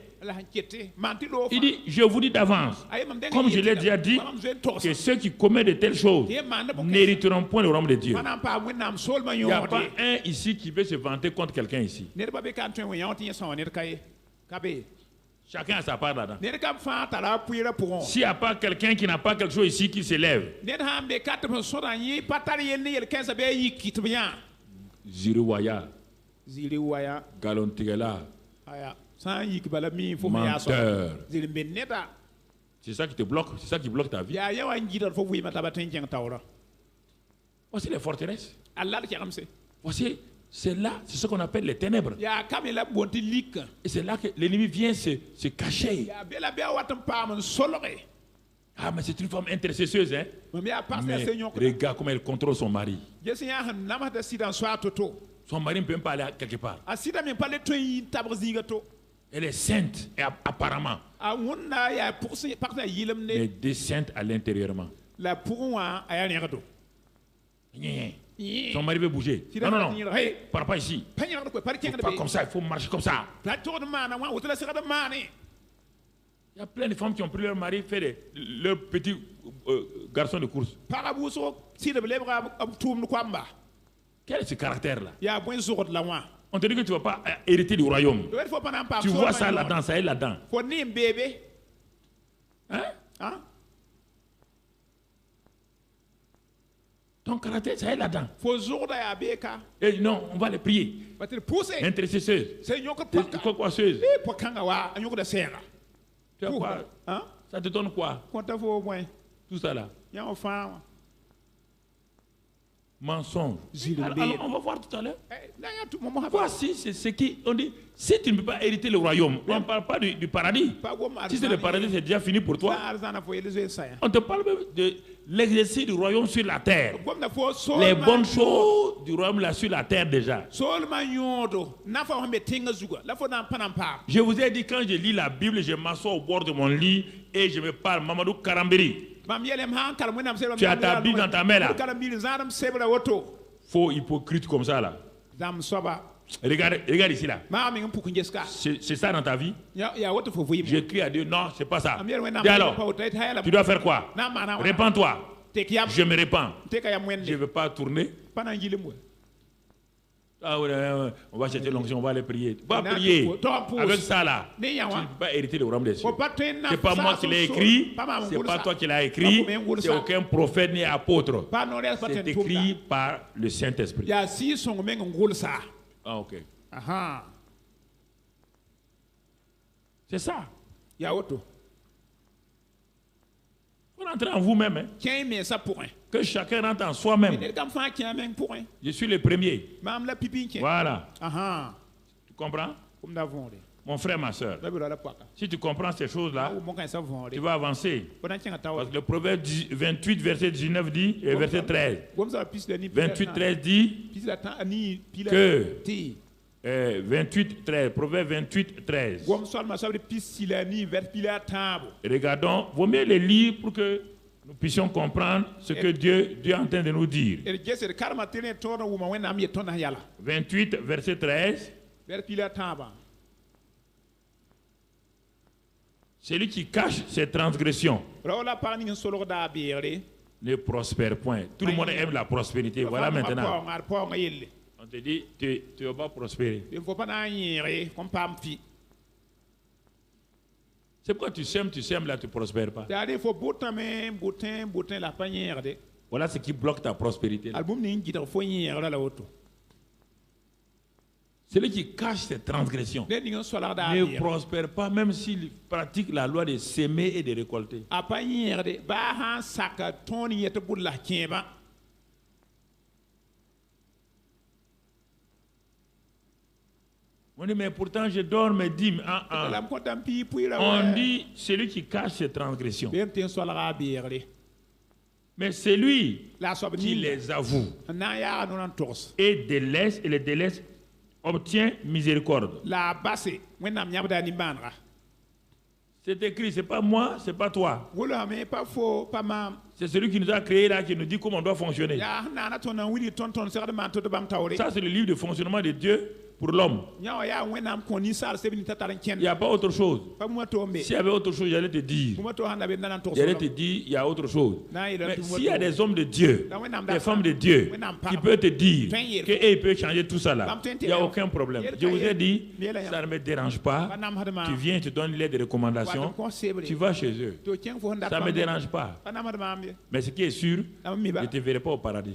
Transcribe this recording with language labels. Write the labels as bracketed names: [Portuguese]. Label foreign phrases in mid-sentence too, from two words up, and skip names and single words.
[French] Il dit, je vous dis d'avance, comme je l'ai déjà dit, que ceux qui commettent de telles choses n'hériteront point le royaume de Dieu. Il n'y a pas un ici qui veut se vanter contre quelqu'un ici. Chacun a sa part là-dedans. [Mossi] ned kam fãa tara pʋɩɩrã pʋgẽ [French] S'il n'y a pas quelqu'un qui n'a pas quelque chose ici qui s'élève, [Mossi] ned sãn be ka tɩ b sõda yẽ pa tar yell ne yel-kãensã bɩ a yiki tɩ b yã Ziriwaya, zɩɩre waya Galontigela, aya sã n yik bala mi fo me yaa sõa [French] menteur. [Mossi] zɩr n be neda [French] C'est ça qui te bloque, c'est ça qui bloque ta vie. [Mossi] yaa ya wa n gɩdr fo vɩɩmã t'a ba tõe n kẽng taoorã [French] Voici les forteresses. [Mossi] a la d kɛgemse [French] Voici, c'est là, c'est ce qu'on appelle les ténèbres. [Mossi] yaa kam ye la b boond tɩ likã [French] Et c'est là que l'ennemi vient se cacher. [Mossi] yaa be la bɩ a wat n paam n solge [French] Ah, mais c'est une femme intercesseuse, hein. [Mossi] mam yaa pas [French] Mais [Mossi] se yõkda [French] regarde comment elle contrôle son mari. [Mossi] ges yã sẽn namsda sɩda n soa to-to [French] Son mari ne peut même pas aller quelque part. [Mossi] a sɩda me pa le tõe n yɩ n tabg zĩiga to [French] Elle est sainte, et apparemment, [Mossi] a wẽnna yaa pʋgsẽ pagsã yɩlem ne [French] mais désainte à l'intérieurement. [Mossi] la pʋgẽ wã a yaa rẽgdo [French] Son mari veut bouger. Non, non, non. Pars pas ici. [Mossi] pa yẽgd koe pa d kẽngd [French] Pas [Mossi] be [French] comme ça, il faut marcher comme ça. [Mossi] la togd n maana wã woto la segd n maane [French] Il y a plein de femmes qui ont pris leur mari, leur petit garçon de course. [Mossi] pagã wʋsg sɩd b lebga b tʋʋmd koamba [French] Quel est ce caractère-là? [Mossi] yaa bõe zogd la wã [French] On te dit que tu ne vas pas hériter du royaume. [Mossi] wed fo pa na n paam [French] Tu vois ça là-dedans, ça est là-dedans. [Mossi] fo ne n beebe [French] Hein? Ton caractère, ça est là-dedans. [Mossi] fo zogda yaa beeka [French] Et non, on va les prier. [Mossi] pa tɩ d pʋʋse [French] Intercesseuse. [Mossi] sẽn yõkd paka [French] Coquasseuse. [Mossi] pʋ-kãngã wa a yõkda sɛɛga [French] Tu as quoi? Ça te donne quoi? [Mossi] kõta fo bõe [French] Tout ça là. [Mossi] yã wã fãa wã [French] Mensonge. Alors, on va voir tout à l'heure. [Mossi] la yã tʋ mom [French] Voici, c'est ce qui. On dit, si tu ne peux pas hériter le royaume, on ne parle pas du paradis. [Mossi] pa gom [French] Si c'est le paradis, c'est déjà fini pour toi. [Mossi] arzãna fo yel zoe sã [French] On te parle même de l'exercice du royaume sur la terre. [Mossi] gomda fo [French] Les bonnes choses du royaume là sur la terre déjà. [Mossi] soolmã yõodo nafa sẽn be tẽngã zugã la fo na n pa na n paam [French] Je vous ai dit, quand je lis la Bible, je m'assois au bord de mon lit et je me parle. Mamadou Karambiri. [Mossi] mam yɛlem sãn karem wẽnnaam sebra [French] Tu as ta Bible dans ta main, là. [Mossi] karem-biir n zãadem sebra woto [French] Faux hypocrite comme ça là. [Mossi] zãmb soaba [French] Regarde ici là. [Mossi] maa meng n pʋk n geska [French] C'est ça dans ta vie? [Mossi] yaa woto fo vɩɩm [French] Je crie à Dieu, non, c'est pas ça. [Mossi] mam yel wẽnnaam [French] Dis alors, [Mossi] pa woto ha yɛla [French] tu dois faire quoi? [Mossi] na n maana wã [French] Répands-toi. [Mossi] tek yam [French] Je me répands. [Mossi] teka yam [French] Je ne [Mossi] wẽnde [French] veux pas tourner. [Mossi] pa na n yɩlem wa [French] Ah ouais, on va chercher l'onction, on va aller prier. Va Non, prier. toi, pousse. Avec ça là, [Mossi] Ne [French] tu [Mossi] ya ne wa. [French] peux pas hériter le royaume des cieux. [Mossi] fo pa tõe n na [French] C'est pas moi qui l'ai écrit, c'est pas toi qui l'as écrit, c'est aucun prophète ni apôtre. [Mossi] pa noor yaa pa [French] C'est [Mossi] tõe n [French] écrit [Mossi] tʋmda [French] par le Saint-Esprit. [Mossi] yaa sɩɩ sõng meng n gʋlsa [French] Ah ok. [Mossi] aha [French] C'est ça. [Mossi] yaa woto [French] Vous rentrez en vous-même, hein. [Mossi] kẽ mensã pʋgẽ [French] Que chacun rentre en soi-même. [Mossi] ned kam fãa kẽ meng pʋgẽ [French] Je suis le premier. [Mossi] maam la pipi n kẽ [French] Voilà. [Mossi] aha [French] Tu comprends? [Mossi] kom da võore [French] Mon frère, ma soeur. [Mossi] la be ra la pʋaka [French] Si tu comprends ces [Mossi] a [French] choses-là, [Mossi] wʋm kãensã [French] tu [Mossi] võore [French] vas avancer. [Mossi] fo na n kẽngã [French] Parce [Mossi] taoor [French] que le proverbe 28, verset 19 dit, et verset 13. [Mossi] gomsã pis la ni [French] 28, 13 dit [Mossi] pis la tã a nii pila [French] que [Mossi] tɩ [French] 28, 13, proverbe 28, 13. [Mossi] gom soalmã soabd pis sila nii vɛrs pila a tãabo [French] Regardons, vaut mieux les lire pour que nous puissions comprendre ce que Dieu est en train de nous dire. [Mossi] d gesd karemã tɩ ne tõod n wʋma wẽnnaam yet tõnd sẽn yala [French] 28, verset 13. [Mossi] vɛrs pila a tãabã [French] Celui qui cache ses transgressions [Mossi] rao la pag ning n solgda a beegre [French] ne prospère point. Tout le monde aime la prospérité. Voilà maintenant. [Mossi] d paoongã yelle [French] On te dit, tu ne vas pas prospérer. [Mossi] n fo pa na n yẽege kõn paam pi [French] C'est pourquoi tu sèmes, là, tu ne prospères pas. [Mossi] yaa de fo bʋtame bʋtẽ la pa yẽegde [French] Voilà ce qui bloque ta prospérité. [Mossi] al bũmb ning n gɩdg fo yẽegrã la woto [French] Celui qui cache ses transgressions [Mossi] ned ning n solgda a [French] ne [Mossi] beeg [French] prospère pas, même s'il pratique la loi de s'aimer et de récolter. [Mossi] a pa yẽegde baa sãn saka tõog n yet bʋd la kẽebã [French] On dit, mais pourtant je dors mes dîmes. [Mossi] la m kõta n pii pʋɩɩra [French] On dit, celui qui cache ses transgressions. [Mossi] bee m tɩ n solga a beegre [French] Mais c'est lui [Mossi] la a soab [French] qui [Mossi] ninga [French] les avoue [Mossi] n na n yaaga noor n togs [French] et délaisse, et les délaisse, obtient miséricorde. [Mossi] la a base wẽnnaam yãbda a nimbãanega [French] C'est écrit, c'est pas moi, c'est pas toi. [Mossi] gʋlsame pa fo pa maam [French] C'est celui qui nous a créés là, qui nous dit comment on doit fonctionner. [Mossi] yaa sẽn naana tõnd n wilg tõnd segd maan tɩ d bãmb taoore [French] Ça, c'est le livre de fonctionnement de Dieu pour l'homme. Il [Mossi] nya ya wẽnnaam kõ ninsaal seb ni t'a tar n kẽnd [French] n'y a pas autre chose. [Mossi] pa bũmb a tog n be [French] S'il y avait autre chose, j'allais te dire. [Mossi] bũmb a tog sãn da be d na n tog [French] J'allais te dire, il y a autre chose. [Mossi] na n yeela [French] Mais [Mossi] tɩ [French] s'il y a des hommes de Dieu, des femmes de Dieu, qui peuvent te dire qu'ils peuvent changer tout ça là, il n'y a aucun problème. Je vous ai dit, ça ne me dérange pas. Tu viens, tu donnes l'aide de recommandation, tu vas chez eux. Ça ne me dérange pas. Mais ce qui est sûr, je ne te verrai pas au paradis.